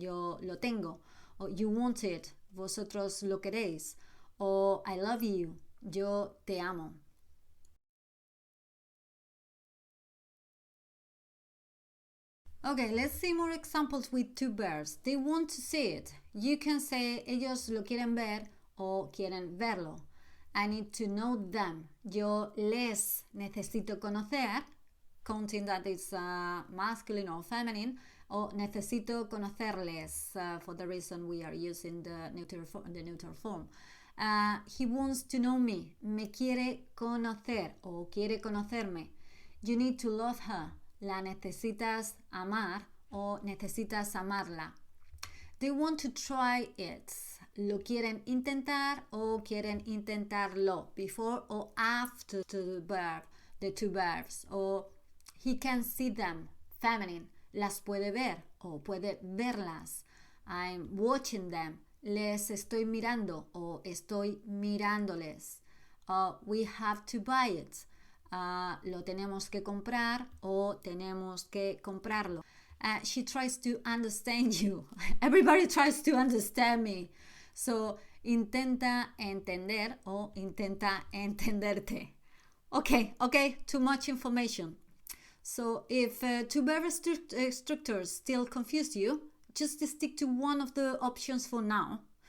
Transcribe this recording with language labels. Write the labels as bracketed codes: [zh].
[es] Yo lo tengo. [en] Or you want it. [es] Vosotros lo queréis. [en] Or I love you. [es] Yo te amo. [en] Okay, let's see more examples with two verbs. They want to see it. You can say [es] ellos lo quieren ver o quieren verlo. [en] I need to know them. [es] Yo les necesito conocer, [en] counting that it's masculine or feminine, or [es] necesito conocerles [en] for the reason we are using the neutral form. He wants to know me. [es] Me quiere conocer o quiere conocerme. [en] You need to love her. [es] La necesitas amar o necesitas amarla. [en] They want to try it. [es] Lo quieren intentar o quieren intentarlo [en] before or after the verb, the two verbs. Or he can see them, feminine. [es] Las puede ver o puede verlas. [en] I'm watching them. [es] Les estoy mirando o estoy mirándoles. [en] We have to buy it. [es] Lo tenemos que comprar o tenemos que comprarlo. [en] She tries to understand you. Everybody tries to understand me. [es] So, intenta entender o intenta entenderte. [en] Okay, too much information. So, if two verb structures still confuse you, just stick to one of the options for now.